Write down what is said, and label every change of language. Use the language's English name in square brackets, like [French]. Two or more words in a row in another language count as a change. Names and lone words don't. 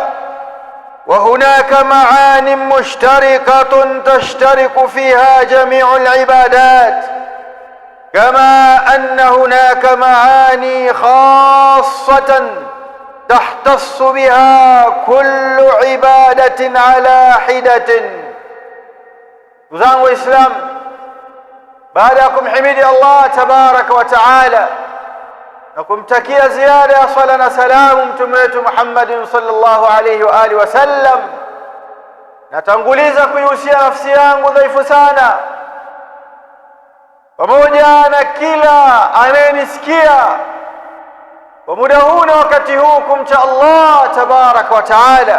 [Arabic] وهناك معان مشتركة تشترك فيها جميع العبادات، كما أن هناك معاني خاصة تختص بها كل عبادة على حدة. [Swahili] Ndugu Islam, baada ya kumhimidi [Arabic] الله تبارك وتعالى [Swahili] na kumtakia ziada ya sala na salamu mtume wetu [Arabic] محمد صلى الله عليه وعلى آله وسلم, [Swahili] natanguliza kuihusia nafsi yangu dhaifu sana pamoja na kila anayenisikia kwa muda huu na wakati huu kumcha [Arabic] الله تبارك وتعالى.